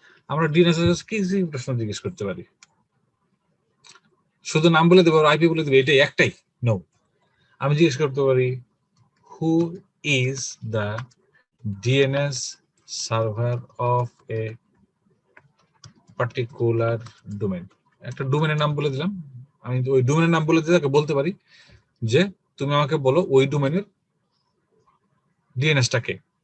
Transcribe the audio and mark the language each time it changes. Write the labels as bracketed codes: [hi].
[bn] আমরা ডিএনএস এর কাছে কি কি প্রশ্ন জিজ্ঞেস করতে পারি? শুধু নাম বলে দেব আর আইপি বলে দেব, এটাই একটাই? [en] no, [bn] আমি জিজ্ঞেস করতে পারি [en] who is the DNS server of a particular domain. [bn] একটা ডোমেনের নাম বলে দিলাম, আমি ওই ডোমেনের নাম বলে দিয়ে তাকে বলতে পারি যে তুমি আমাকে বলো ওই ডোমেনের ডিএনএসটা কে।